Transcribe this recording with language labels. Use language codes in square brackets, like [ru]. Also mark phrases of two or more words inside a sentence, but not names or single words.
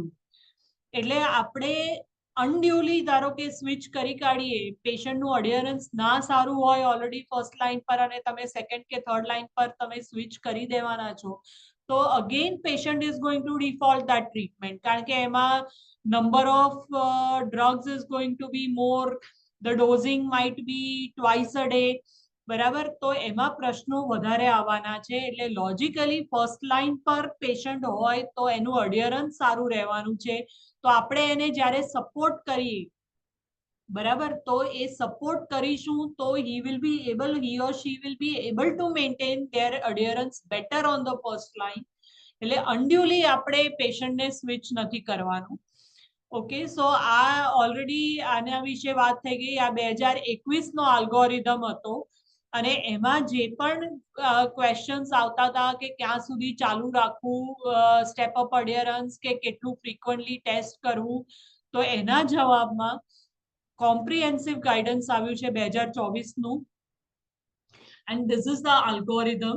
[gu] એટલે આપણે અનડ્યુલી ધારો કે સ્વિચ કરી કાઢીએ, પેશન્ટનું અડિયરન્સ ના સારું હોય [en] already first line [gu] પર અને તમે સેકન્ડ કે [en] third line [gu] પર તમે સ્વિચ કરી દેવાના છો, તો [en] again patient is going to default that treatment, [gu] કારણ કે એમાં [en] number of drugs is going to be more, the dosing might be twice a day, [gu] બરાબર? તો એમાં પ્રશ્નો વધારે આવવાના છે. એટલે લોજિકલી [en] first line [gu] પર પેશન્ટ હોય તો એનું અડિયરન્સ સારું રહેવાનું છે. તો આપણે એને જ્યારે સપોર્ટ કરીએ, બરાબર, તો એ સપોર્ટ કરીશું તો [en] he or she will be able to maintain their adherence better on the first line. [gu] એટલે અનડ્યુલી આપણે પેશન્ટને સ્વિચ નથી કરવાનું. [en] okay, so [gu] આ ઓલરેડી આના વિશે વાત થઈ ગઈ. આ 2021 નો આલ્ગોરિધમ હતો અને એમાં જે પણ ક્વેશ્ચન્સ આવતા હતા કે ક્યાં સુધી ચાલુ રાખવું [en] step up adherence [gu] કે કેટલું ફ્રીક્વન્ટલી ટેસ્ટ કરવું, તો એના જવાબમાં [en] comprehensive guidance [gu] આવ્યું છે 2024 નું, [en] and this is the algorithm.